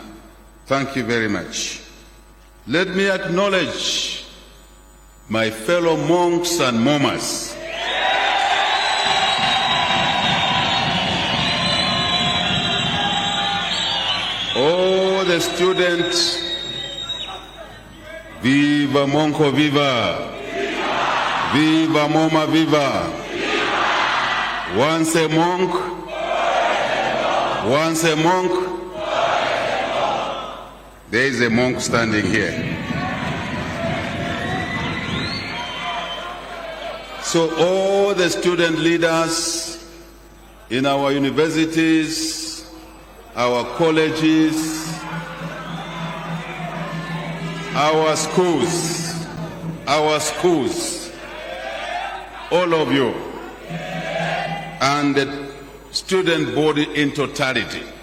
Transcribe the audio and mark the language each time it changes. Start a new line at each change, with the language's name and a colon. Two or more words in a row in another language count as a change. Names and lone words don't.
English: Thank you very much. Let me acknowledge my fellow monks and momas. Oh, the students, viva monko viva, viva moma viva, once a monk, once a monk. There is a monk standing here. So all the student leaders in our universities, our colleges, our schools, all of you, and the student body in totality.